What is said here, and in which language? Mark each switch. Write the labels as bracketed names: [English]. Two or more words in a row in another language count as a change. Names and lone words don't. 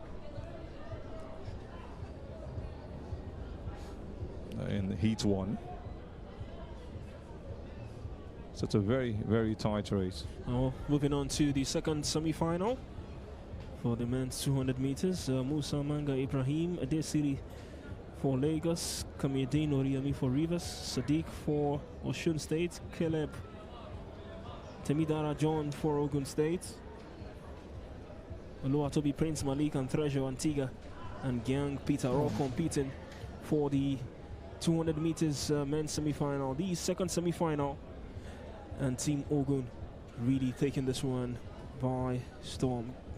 [English] In Heat 1. So it's a very, very tight race. Moving on to the second semi-final for the men's 200 meters. Musa Manga Ibrahim Adesiri for Lagos, Kamiyedin Oriami for Rivers, Sadiq for Osun State, Caleb Temidara John for Ogun State, Oluwatobi Prince Malik and Treasure Antigua, and Gyang Peter all competing for the 200 meters men's semi-final, the second semi-final, and Team Ogun really taking this one by storm.